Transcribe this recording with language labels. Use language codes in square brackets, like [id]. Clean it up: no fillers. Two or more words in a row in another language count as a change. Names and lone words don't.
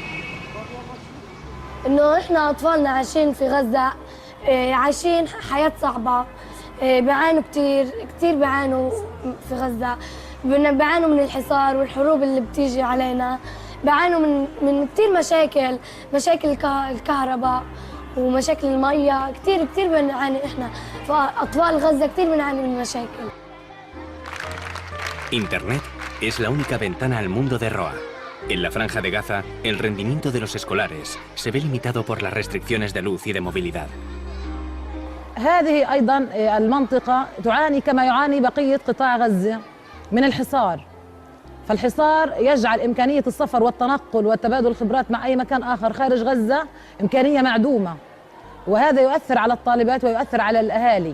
[ar] إنه إحنا أطفالنا عايشين في غزة، عايشين حياة صعبة، بيعانوا كتير بيعانوا في غزة، بيعانوا من الحصار والحروب اللي بتيجي علينا، بيعانوا من كتير مشاكل الكهرباء ومشاكل المية، كتير بنعاني إحنا، فأطفال غزة كتير بنعاني من مشاكل. [es] Internet es la única ventana al mundo de Roa. En la franja de Gaza, el rendimiento de los escolares se ve limitado por las restricciones de luz y de movilidad. [ar] هذه أيضا المنطقة تعاني كما يعاني بقية قطاع غزة من الحصار. فالحصار يجعل إمكانية السفر والتنقل وتبادل الخبرات مع أي مكان آخر خارج غزة إمكانية معدومة، وهذا يؤثر على الطالبات ويؤثر على الأهالي.